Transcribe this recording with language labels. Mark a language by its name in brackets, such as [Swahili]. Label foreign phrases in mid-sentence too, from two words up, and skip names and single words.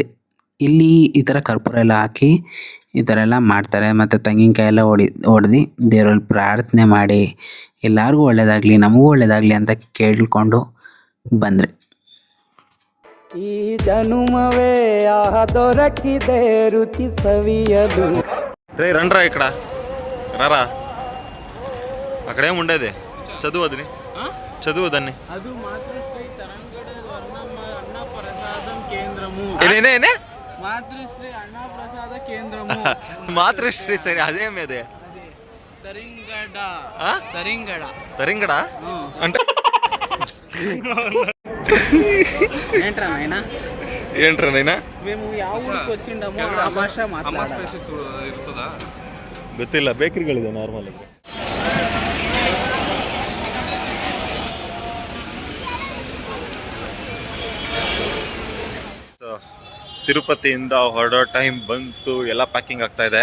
[Kannada] ಇಲ್ಲಿ ಈ ಥರ ಕರ್ಪೂರ ಎಲ್ಲ ಹಾಕಿ ಈ ಥರ ಎಲ್ಲ ಮಾಡ್ತಾರೆ. ಮತ್ತು ತೆಂಗಿನಕಾಯಿ ಎಲ್ಲ ಹೊಡೆದು ದೇವರಲ್ಲಿ ಪ್ರಾರ್ಥನೆ ಮಾಡಿ ಎಲ್ಲರಿಗೂ ಒಳ್ಳೇದಾಗಲಿ, ನಮಗೂ ಒಳ್ಳೇದಾಗಲಿ ಅಂತ ಕೇಳ್ಕೊಂಡು ಬಂದ್ರಿ. ಈ ಜನುಮವೇ ದೊರಕಿದೆ ರುಚಿ ಸವಿಯಲು. [Telugu] రే రండ్రా ఇక్కడ రారా, అక్కడేం ఉండేది, చదువుదని చదువుదాన్ని. [Kannada] ಅದು ಮಾತೃಶ್ರೀ ತರಂಗಡ ಅನ್ನ ಪ್ರಸಾದಂ ಕೇಂದ್ರము. [Telugu] ఏనే [Kannada] ಮಾತೃಶ್ರೀ ಅನ್ನ ಪ್ರಸಾದ ಕೇಂದ್ರము. [Telugu] మాతృశ్రీ సరే, అదేమేది తరింగడ అంటే ఏంట్రా నైనా, [Kannada] మేము ಯಾವ ಊರಿಗೆ వచ్చిండమో ಆ ಭಾಷೆ ಮಾತಾಡೋದು ಗೊತ್ತಿಲ್ಲ. ಬೇಕರಿಗಳಿದೆ ನಾರ್ಮಲ್ ಆಗಿ. ತಿರುಪತಿಯಿಂದ ಹೊರಡೋ ಟೈಮ್ ಬಂತು, ಎಲ್ಲ ಪ್ಯಾಕಿಂಗ್ ಆಗ್ತಾ ಇದೆ.